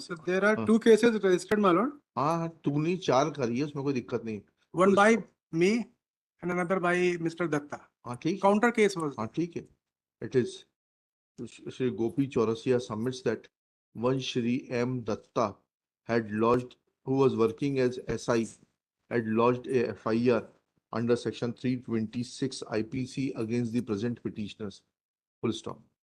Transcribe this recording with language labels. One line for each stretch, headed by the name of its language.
English: so there are 2 cases registered, my lord.
Hindi: हाँ, तूने 4 करी है, उसमें कोई दिक्कत नहीं।
English: One by me and another by Mr. Datta.
Hindi: हाँ ठीक,
English: Counter case was.
Hindi: हाँ ठीक है।
English: It is Shri Gopi Chaurasia submits that one Shri M. Datta had lodged, who was working as SI, had lodged a FIR under section 326 IPC against the present petitioners. Full stop.